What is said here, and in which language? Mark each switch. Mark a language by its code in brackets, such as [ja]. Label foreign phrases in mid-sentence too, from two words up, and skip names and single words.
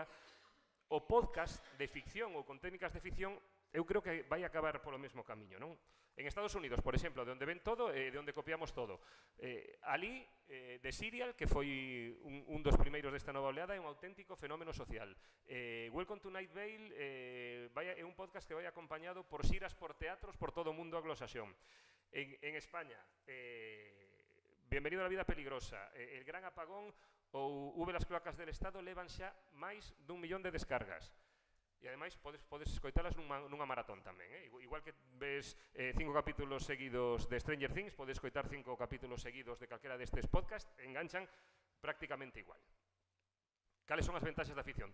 [gl] O podcast de ficción ou con técnicas de ficción eu creo que vai acabar polo mesmo camiño, non? En Estados Unidos, por exemplo, de onde ven todo e de onde copiamos todo. Ali, The Serial, que foi un dos primeiros desta nova oleada, é un auténtico fenómeno social. Welcome to Night Vale é un podcast que vai acompañado por xiras por teatros por todo o mundo anglosaxón. En España, Bienvenido a la vida peligrosa, El gran apagón ou V las cloacas del Estado levan xa máis dun millón de descargas. E ademais podes escoitalas nunha maratón tamén. Igual que ves 5 capítulos seguidos de Stranger Things, podes escoitar 5 capítulos seguidos de calquera destes podcast, enganchan prácticamente igual. Cales son as ventaxas da afición?